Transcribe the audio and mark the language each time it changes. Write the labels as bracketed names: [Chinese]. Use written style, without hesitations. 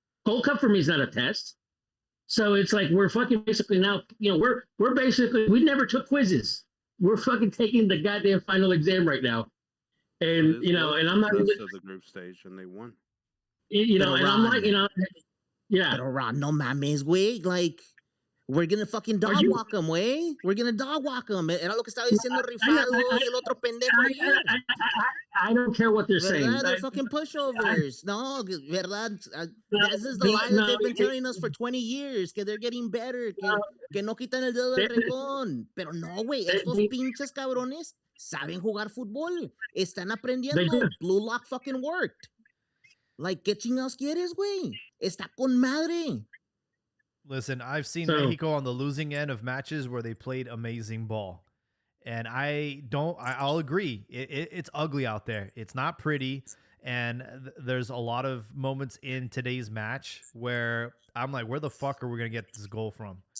[English] Gold Cup for me is not a test. So it's like we're fucking basically now, we're basically, we never took quizzes. We're fucking taking the goddamn final exam right now. And, and I'm not even to the group stage, and they won. And I'm like, yeah. [Spanish] Pero Ron, no mames, güey. [English] Like, we're gonna fucking dog walk them, güey. We're gonna dog walk them. [Spanish] Era lo que estaba diciendo Rifado y el otro pendejo ayer. [English] I don't care what they're saying. They're fucking pushovers. [Spanish] No, verdad. [English] This is the lie that they've been telling us for 20 years, que they're getting better, [Spanish] que no quitan el dedo del renglón. Pero no, güey, estos pinches cabrones saben jugar fútbol. Están aprendiendo. [English] Blue Lock fucking worked. [Spanish] Like, ¿qué chingados quieres, güey? Está con madre. [English] Listen, I've seen Mexico on the losing end of matches where they played amazing ball. And I'll agree. It's ugly out there. It's not pretty. And there's a lot of moments in today's match where I'm like, where the fuck are we going to get this goal from?